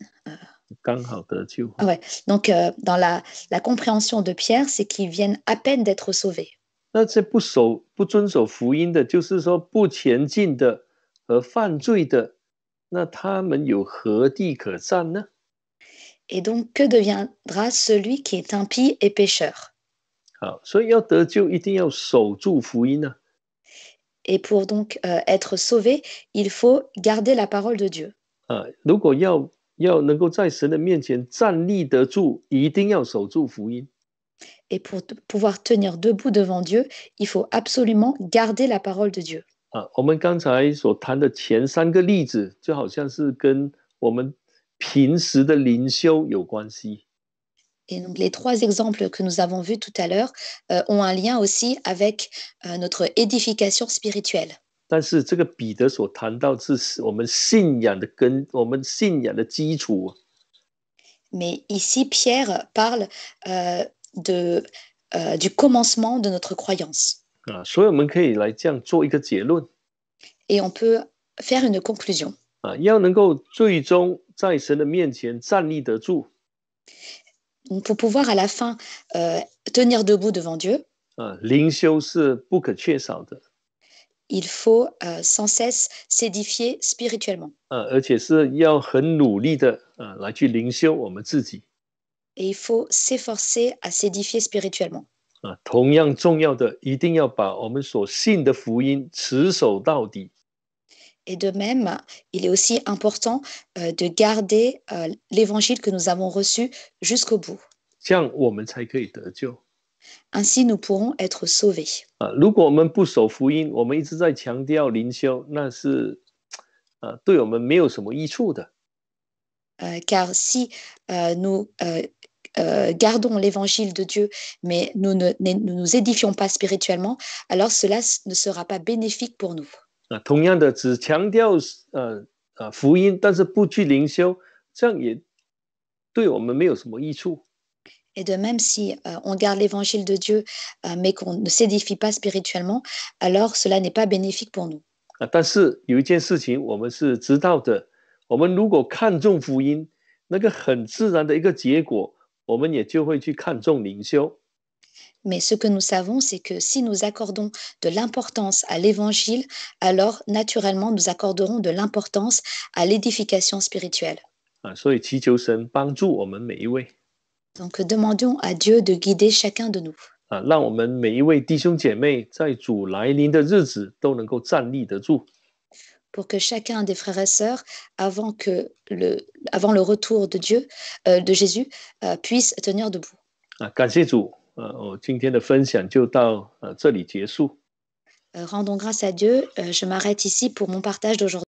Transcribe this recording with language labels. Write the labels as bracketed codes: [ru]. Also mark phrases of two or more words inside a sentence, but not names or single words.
[zh] 刚好得救。 [fr] Ah ouais. Donc, dans la compréhension de Pierre, c'est qu'ils viennent à peine d'être sauvés. [zh] 那些不遵守福音的，就是说不前进的和犯罪的，那他们有何地可站呢？ [fr] Et donc, que deviendra celui qui est impie et pécheur? [zh] 好，所以要得救，一定要守住福音啊。 [fr] Et pour donc être sauvé, il faut garder la parole de Dieu. [zh] 如果要能够在神的面前站立得住，一定要守住福音。 [fr] Et pour pouvoir tenir debout devant Dieu, il faut absolument garder la parole de Dieu. [zh] 我们刚才所谈的前3个例子，就好像是跟我们平时的灵修有关系。 [fr] Et donc les 3 exemples que nous avons vus tout à l'heure ont un lien aussi avec notre édification spirituelle. [zh] 但是这个彼得所谈到是我们信仰的根，我们信仰的基础。 [fr] Mais ici, Pierre parle du commencement de notre croyance. [zh] 所以我们可以来这样做一个结论。 [fr] Et on peut faire une conclusion. [zh] 要能够最终在神的面前站立得住。 [fr] Donc, pour pouvoir à la fin tenir debout devant Dieu, [zh] 灵修是不可缺少的。 [fr] il faut sans cesse s'édifier spirituellement. [zh] 而且是要很努力的来去灵修我们自己。 [fr] Et il faut s'efforcer à s'édifier spirituellement. [zh] 同样重要的，一定要把我们所信的福音持守到底。 [fr] Et de même, il est aussi important de garder l'évangile que nous avons reçu jusqu'au bout. [zh] 这样我们才可以得救。 [fr] Ainsi, nous pourrons être sauvés. [zh] 如果我们不守福音，我们一直在强调灵修，那是对我们没有什么益处的。 [fr] Car si nous gardons l'évangile de Dieu, mais nous ne nous édifions pas spirituellement, alors cela ne sera pas bénéfique pour nous. [zh] 同样的，只强调福音，但是不去灵修，这样也对我们没有什么益处。 [fr] Et de même, si on garde l'évangile de Dieu, mais qu'on ne s'édifie pas spirituellement, alors cela n'est pas bénéfique pour nous. [zh] 但是有一件事情我们是知道的，我们如果看重福音，那个很自然的一个结果，我们也就会去看重灵修。 [fr] Mais ce que nous savons, c'est que si nous accordons de l'importance à l'évangile, alors naturellement nous accorderons de l'importance à l'édification spirituelle. [zh] 所以祈求神帮助我们每一位。 [fr] Donc demandons à Dieu de guider chacun de nous. [zh] 让我们每一位弟兄姐妹在主来临的日子都能够站立得住。 [fr] Pour que chacun des frères et sœurs, avant le retour de Dieu, de Jésus, puisse tenir debout. [zh] 感谢主，我今天的分享就到这里结束。 [fr] Rendons grâce à Dieu. Je m'arrête ici pour mon partage d'aujourd'hui.